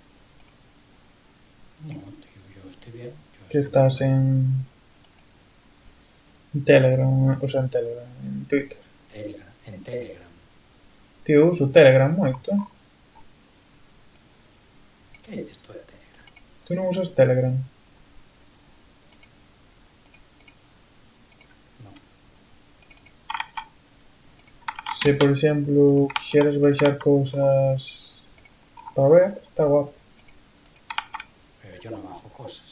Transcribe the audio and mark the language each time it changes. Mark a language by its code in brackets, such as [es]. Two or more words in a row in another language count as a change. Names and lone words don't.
[es] No, tío, yo estoy bien. Yo Que estoy muy estás bien. en Telegram, o sea, en Telegram, en Twitter. Telegram, en Telegram. [gl] Tío, uso Telegram moito. [es] ¿Qué hay de esto de Telegram? [gl] Tú non usas Telegram. [es] No. [gl] Se, por exemplo, quixeras baixar cousas para ver, está guapo. [es] Pero yo no bajo cosas.